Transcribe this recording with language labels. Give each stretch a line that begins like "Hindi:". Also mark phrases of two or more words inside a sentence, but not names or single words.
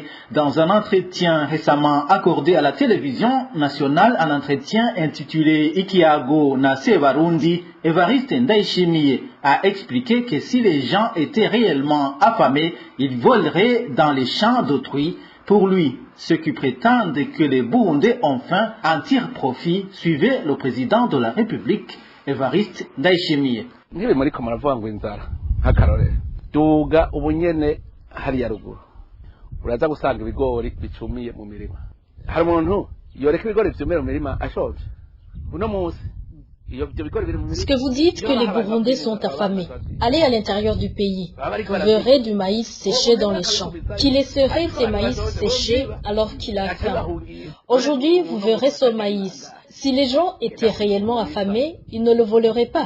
French: Dans un entretien récemment accordé à la télévision nationale, un entretien intitulé Ikiago na Sebarundi, Evariste Ndayishimiye a expliqué que si les gens étaient réellement affamés, ils voleraient dans les champs d'autrui. Pour lui, ceux qui prétendent que les Burundais ont faim en tirent profit. Suivez le président de la République, Evariste Ndayishimiye.
Rundi: Nibe muri ko muravuga ngo inzara nk'akarorero duga ubunyene hariya ruguru uraza gusanga ibigori bicumiye mu mirima. Hari umuntu yoreka ibigori vyumira mu mirima ashoje uno munsi.
French: Ce que vous dites que les Burundais sont affamés, allez à l'intérieur du pays, vous verrez du maïs séché dans les champs. Qui laisserait ces maïs séchés alors qu'il a faim? Aujourd'hui, vous verrez ce maïs. Si les gens étaient réellement affamés, ils ne le voleraient pas.